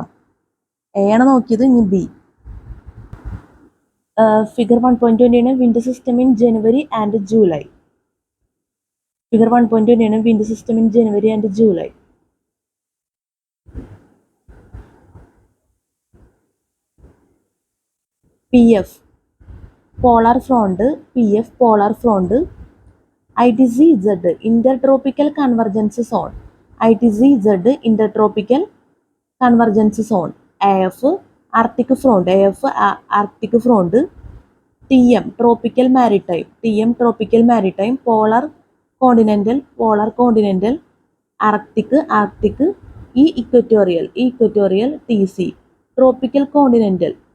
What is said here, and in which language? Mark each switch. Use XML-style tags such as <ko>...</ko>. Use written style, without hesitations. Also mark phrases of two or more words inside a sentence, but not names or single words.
<ml>എ ആണ് നോക്കിയത്, ഇനി ബി.</ml> <en>figure 1.29 wind system in January and July. figure 1.29 wind system in January and July. PF polar front ITCZ intertropical convergence zone. ITCZ intertropical convergence zone. AF Arctic front, AF Arctic front, TM tropical maritime, polar continental, Arctic, equatorial, TC, tropical continental,</en>